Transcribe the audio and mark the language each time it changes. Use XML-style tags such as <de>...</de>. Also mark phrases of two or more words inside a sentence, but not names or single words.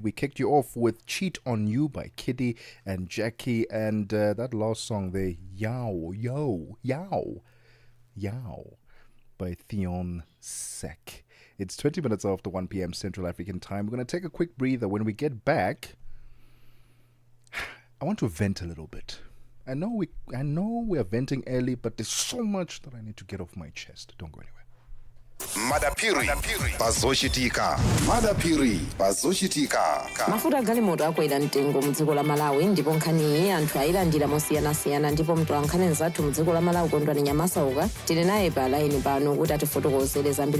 <en>We kicked you off with Cheat on You by Kiddy and Jackie, and that last song there, Yow, Yo, Yow, Yow by Theon Sek. It's 20 minutes after 1 p.m. Central African time. We're going to take a quick breather. When we get back, I want to vent a little bit. I know we are venting early, but there's so much that I need to get off my chest. Don't go anywhere. madapiri pazoshitika madapiri pazoshitika</en> <ny>mafuta galimoto akwera mtengo mudziko la Malawi ndipo nkhaniyi anthu ayilandira mosiyanasiyana ndipo mtolankhani nzathu mudziko la Malawi Kondwani Nyamasauka tili naye pa laini pano kuti atifotokozere zambiri.</ny>